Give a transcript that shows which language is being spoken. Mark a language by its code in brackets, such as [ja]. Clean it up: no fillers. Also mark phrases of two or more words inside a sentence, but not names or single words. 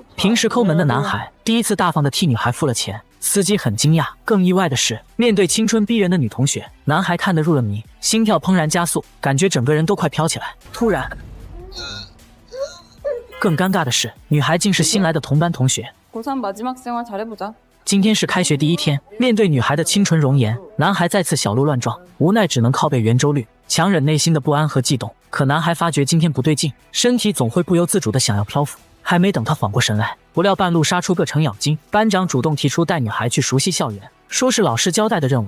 [zh] 平时抠门的男孩第一次大方的替女孩付了钱，司机很惊讶。更意外的是，面对青春逼人的女同学，男孩看得入了迷，心跳怦然加速，感觉整个人都快飘起来。突然，更尴尬的是，女孩竟是新来的同班同学。 [ko] 고3 마지막 생활 잘해보자。 [zh] 今天是开学第一天，面对女孩的清纯容颜，男孩再次小鹿乱撞，无奈只能靠背圆周率，强忍内心的不安和悸动。可男孩发觉今天不对劲，身体总会不由自主的想要漂浮。还没等他缓过神来，不料半路杀出个程咬金，班长主动提出带女孩去熟悉校园，说是老师交代的任务。